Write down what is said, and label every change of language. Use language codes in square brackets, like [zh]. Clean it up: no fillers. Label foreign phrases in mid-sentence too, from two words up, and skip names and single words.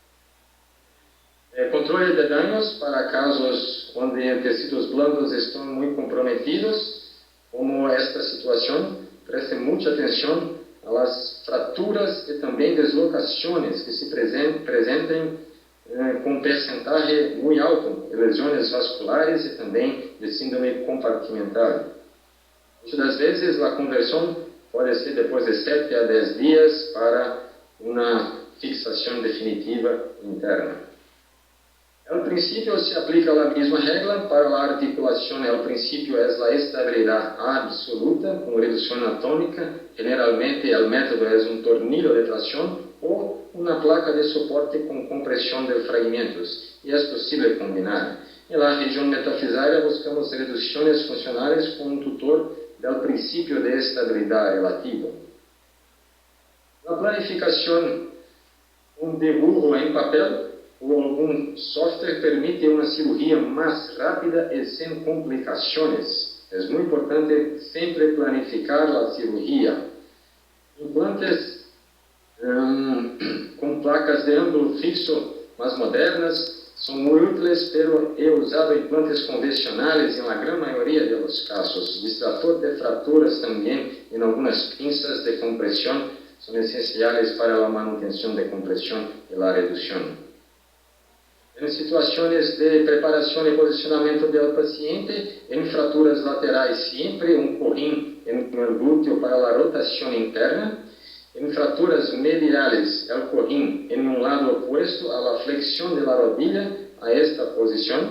[es] Controle de daños para casos donde tecidos blandos están muy comprometidos, como esta situación. Presten mucha atención a las fracturas y también deslocaciones que se presenten [pt] com percentagem muito alto de lesões vasculares e também de síndrome compartimental. Muitas das vezes, a conversão pode ser depois de 7 a 10 dias para uma fixação definitiva interna. [es] Al principio se aplica la misma regla para la articulación. El principio es la estabilidad absoluta con reducción atómica. Generalmente el método es un tornillo de tracción o una placa de soporte con compresión de fragmentos. Y es posible combinar. En la región metafisaria buscamos reducciones funcionales con un tutor del principio de estabilidad relativo. La planificación, un dibujo en papel [pt] ou algum software permite uma cirurgia mais rápida e sem complicações. É muito importante sempre planificar a cirurgia. Implantes com placas de ângulo fixo mais modernas são muito úteis, pero he usado implantes convencionais em la gran maioria de los casos. Distrator de fraturas também em algumas pinças de compressão são essenciais para a manutenção de compressão e a redução. [es] En situaciones de preparación y posicionamiento del paciente, en fracturas laterales siempre un cojín en el glúteo para la rotación interna. En fracturas mediales, el cojín en un lado opuesto a la flexión de la rodilla a esta posición.